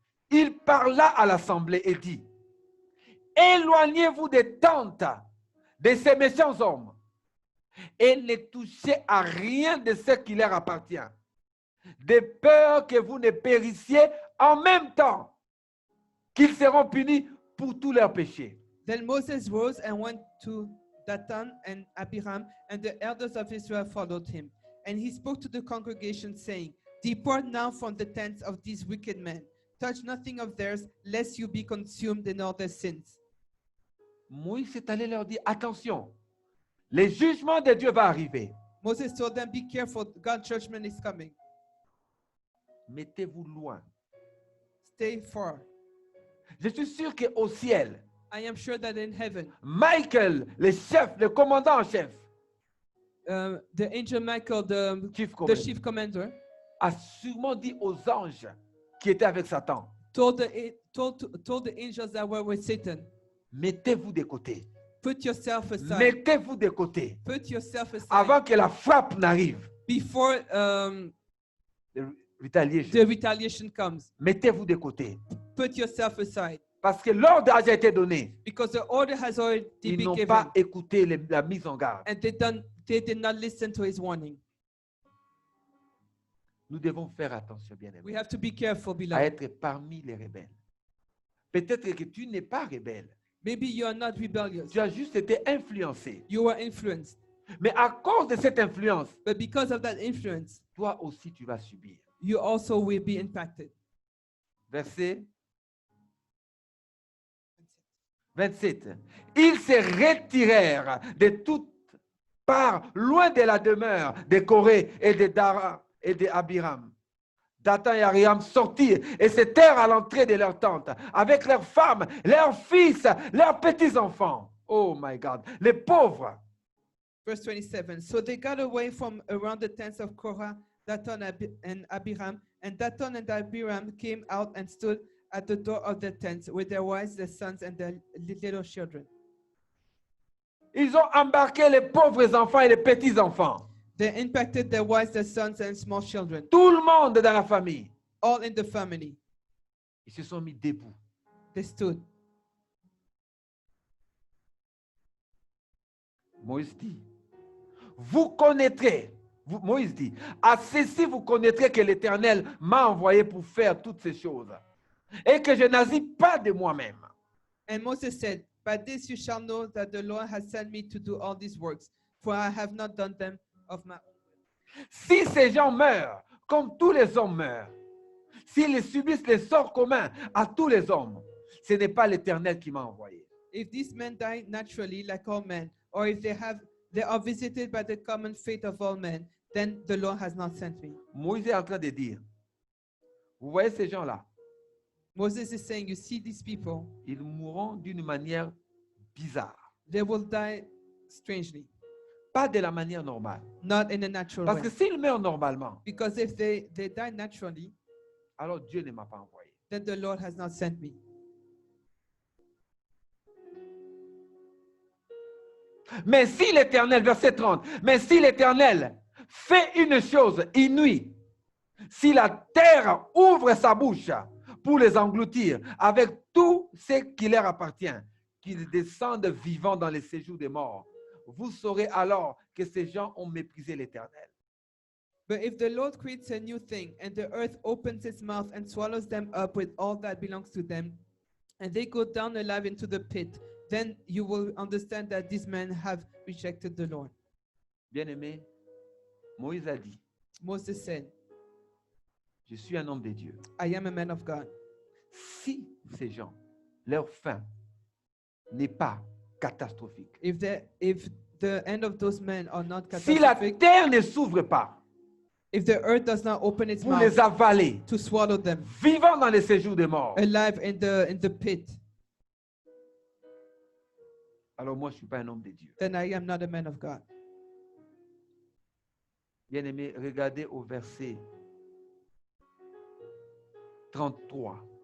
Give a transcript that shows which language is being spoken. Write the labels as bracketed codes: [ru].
[fr] Il parla à l'assemblée et dit, éloignez-vous des tentes de ces méchants hommes et ne touchez à rien de ce qui leur appartient, de peur que vous ne périssiez en même temps qu'ils seront punis pour tous leurs péchés. [en] Then Moses rose and went to Dathan and Abiram, and the elders of Israel followed him. And he spoke to the congregation, saying, depart now from the tents of these wicked men. Touch nothing of theirs, lest you be consumed in all their sins. [fr] Moïse est allé leur dire, attention, le jugement de Dieu va arriver. [en] Moses told them, be careful, God's judgment is coming. [fr] Mettez-vous loin. [en] Stay far. [fr] Je suis sûr qu'au ciel, [en] I am sure that in heaven, [fr] Michael, le chef, le commandant en chef, [en] the angel Michael, chief the [fr] commandant, [en] chief commander, [fr] a sûrement dit aux anges qui étaient avec Satan, [en] told the angels that were with Satan, [fr] mettez-vous de côté. [en] put yourself aside. [fr] Mettez-vous de côté [en] Put yourself aside [fr] avant que la frappe n'arrive. [en] before Retaliation. the retaliation comes. [fr] Mettez-vous de côté. [en] Put yourself aside. [fr] Parce que l'ordre a déjà été donné. [en] Because the order has already [fr] Ils [en] been [fr] n'ont [en] given. [fr] pas écouté la mise en garde. [en] And they did not listen to his warning. [fr] Nous devons faire attention, bien aimé, [en] We have to be careful, [fr] à [en] beloved. [fr] être parmi les rebelles. Peut-être que tu n'es pas rebelle. [en] Maybe you are not rebellious. [fr] Tu as juste été influencé. [en] You were influenced. [fr] Mais à cause de cette influence, [en] But because of that influence, [fr] toi aussi tu vas subir. [en] you also will be impacted. [fr] Verset 27. Ils se retirèrent de toutes parts, loin de la demeure de Corée et de Dara et de Abiram. Dathan et Abiram sortirent et se tinrent à l'entrée de leur tente avec leurs femmes, leurs fils, leurs petits-enfants. [en] Oh my God, [fr] les pauvres. [en] Verse 27. So they got away from around the tents of Korah, Dathan and Abiram, and Dathan and Abiram came out and stood at the door of their tents with their wives, their sons, and their little children. [fr] Ils ont embarqué les pauvres enfants et les petits-enfants. [en] They impacted their wives, their sons, and small children, [fr] Tout le monde dans la famille. [en] all in the family. [fr] Ils se sont mis debout. [en] They stood. [fr] Moïse dit, vous connaîtrez, Moïse dit, à ceci vous connaîtrez que l'Éternel m'a envoyé pour faire toutes ces choses et que je n'agis pas de moi-même. [en] And Moses said, by this you shall know that the Lord has sent me to do all these works, for I have not done them of my own. [fr] Si ces gens meurent comme tous les hommes meurent, s'ils subissent les sorts communs à tous les hommes, ce n'est pas l'Éternel qui m'a envoyé. [en] If these men die naturally like all men, or if they are visited by the common fate of all men, then the Lord has not sent me. [fr] Moïse est en train de dire, vous voyez ces gens-là, [en] Moses is saying, you see these people, [fr] ils mourront d'une manière bizarre, [en] they will die strangely, [fr] pas de la manière normale. [en] not in a natural [fr] Parce [en] way. [fr] que s'ils meurent normalement, [en] Because if they die naturally, [fr] alors Dieu ne m'a pas envoyé. [en] then the Lord has not sent me. [fr] Mais si l'Éternel, verset 30, mais si l'Éternel fait une chose inouïe, si la terre ouvre sa bouche pour les engloutir avec tout ce qui leur appartient, qu'ils descendent vivants dans les séjours des morts, vous saurez alors que ces gens ont méprisé l'Éternel. [en] But if the Lord creates a new thing, and the earth opens its mouth and swallows them up with all that belongs to them, and they go down alive into the pit, then you will understand that these men have rejected the Lord. [fr] Bien-aimé, Moïse a dit, [en] Moses said, [fr] je suis un homme de Dieu. [en] I am a man of God. [fr] Si ces gens, leur fin n'est pas catastrophique, [en] If the end of those men are not [fr] si la [en] catastrophic, [fr] terre ne s'ouvre pas [en] if the earth does not open its [fr] pour [en] mouth [fr] les avaler, [en] to swallow them [fr] vivants dans les séjours des morts, [en] alive in the pit, [fr] alors moi je ne suis pas un homme de Dieu. [en] then I am not a man of God. [fr] Bien-aimé, regardez au verset 33.